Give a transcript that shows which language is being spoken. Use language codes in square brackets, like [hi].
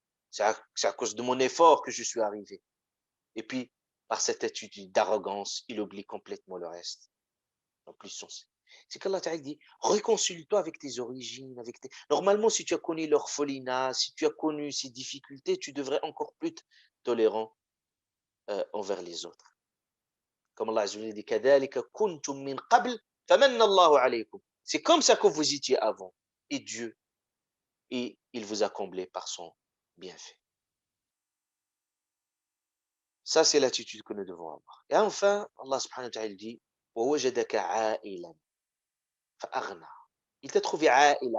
[fr] C'est à cause de mon effort que je suis arrivé. Et puis, par cette attitude d'arrogance, il oublie complètement le reste. En plus, c'est qu'Allah Ta'ala dit, réconcilie-toi avec tes origines. Normalement, si tu as connu l'orphelinat, si tu as connu ces difficultés, tu devrais encore plus être tolérant envers les autres. Comme Allah Azza wa Jalla dit, [ar] كَذَلِكَ كُنْتُم مِّن قَبْلِ فَمَنَّ اللَّهُ عَلَيْكُمْ. [fr] C'est comme ça que vous étiez avant. Et Dieu, et il vous a comblé par son bienfait. Ça, c'est l'attitude que nous devons avoir. Et enfin, Allah subhanahu wa ta'ala dit, [ar] وَوَجَدَكَ عَائِلًا فَأَغْنَى. [fr] Il t'a trouvé عائل.